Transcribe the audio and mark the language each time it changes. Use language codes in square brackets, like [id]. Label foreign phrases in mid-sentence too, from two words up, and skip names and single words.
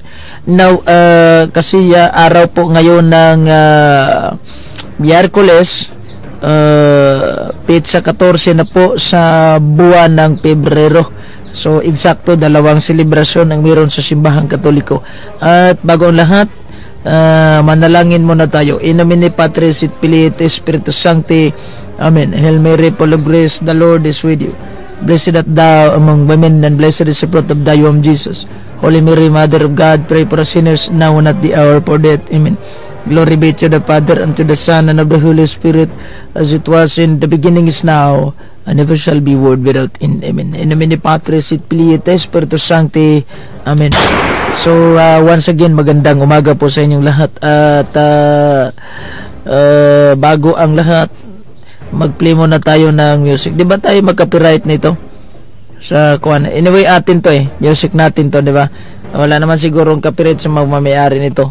[tl] Now, kasi araw po ngayon ng Miyerkules, pizza 14 na po sa buwan ng Pebrero. So, eksakto dalawang selebrasyon ang meron sa simbahang Katoliko. At bago ang lahat, manalangin muna tayo. [la] In nomine Patris et Filii et Spiritus Sancti. Amen. [en] Hail Mary, full of grace, the Lord is with you. Blessed art thou among women, and blessed is the fruit of thy womb, Jesus. Holy Mary, Mother of God, pray for us sinners, now and at the hour of our death. Amen. Glory be to the Father, and to the Son, and of the Holy Spirit, as it was in the beginning, is now, and ever shall be, world without end. Amen. [la] In nomine Patris et Filii et Spiritus Sancti. Amen. [tl] So, [en] once again, [tl] magandang umaga po sa inyong lahat. At bago ang lahat, mag-play muna tayo ng music. Di ba tayo mag-copyright nito? Sa kuwan. Anyway, atin to music natin to, di ba? Wala naman sigurong copyright sa magmamayari nito.